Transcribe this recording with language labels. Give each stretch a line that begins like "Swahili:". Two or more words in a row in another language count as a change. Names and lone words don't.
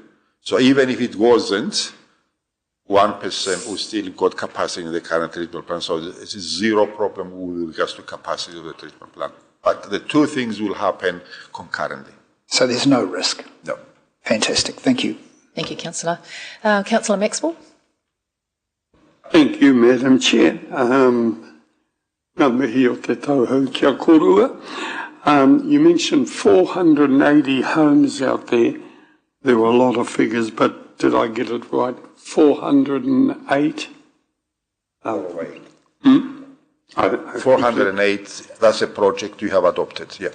English: So even if it wasn't, 1% we still got capacity in the current treatment plant. So it's zero problem with regards to capacity of the treatment plant. But the two things will happen concurrently. So there's no risk? No. Fantastic. Thank you. Thank you, Councillor. Councillor Maxwell? Thank you, Madam Chair.
Māori: Ngā mihi o te tauhou kia korua.
English: You mentioned 480 homes out there. There were a lot of figures, but did I get it right? 408? 408, that's a project you have adopted, yeah.